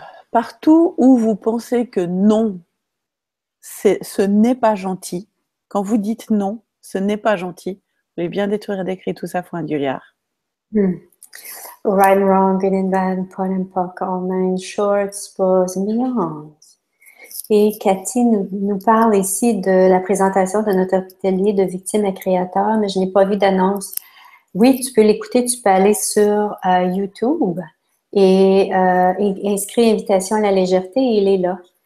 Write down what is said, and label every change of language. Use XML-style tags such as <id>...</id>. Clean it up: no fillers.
<fr>Partout où vous pensez que non, ce n'est pas gentil, quand vous dites non, ce n'est pas gentil, vous voulez bien détruire et décrire tout ça, faut un duliard.</fr> <en>Right and wrong, good and bad, pot and pock, all nine shorts, bows and beyond.</en> <fr>Et Cathy nous parle ici de la présentation de notre atelier de victimes et créateurs, mais je n'ai pas vu d'annonce. Oui, tu peux l'écouter, tu peux aller sur YouTube et inscrire invitation à la légèreté, et il est là.</fr>